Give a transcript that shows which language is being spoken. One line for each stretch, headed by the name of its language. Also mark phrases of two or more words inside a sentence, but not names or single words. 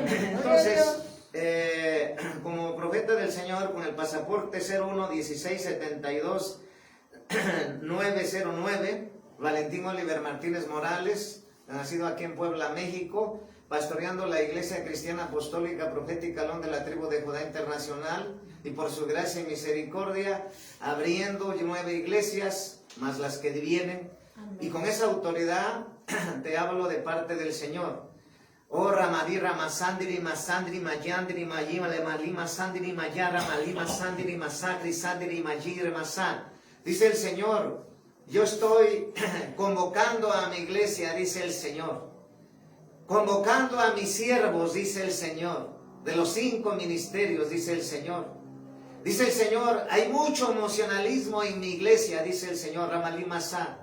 Spanish: Entonces, como profeta del Señor, con el pasaporte 01-1672-909, Valentín Oliver Martínez Morales, nacido aquí en Puebla, México, pastoreando la Iglesia Cristiana Apostólica Profética Alón de la tribu de Judá Internacional, y por su gracia y misericordia, abriendo 9 iglesias, más las que vienen. Amén. Y con esa autoridad te hablo de parte del Señor. Oh Ramadí Ramasandiri Masandiri Mayandiri Mayima Lemalima Sandiri Mayara Malima Sandiri Masakri Sandiri Mayire Masán. Dice el Señor, yo estoy convocando a mi iglesia, dice el Señor. Convocando a mis siervos, dice el Señor, de los 5 ministerios, dice el Señor. Dice el Señor, hay mucho emocionalismo en mi iglesia, dice el Señor, Ramalí Masá.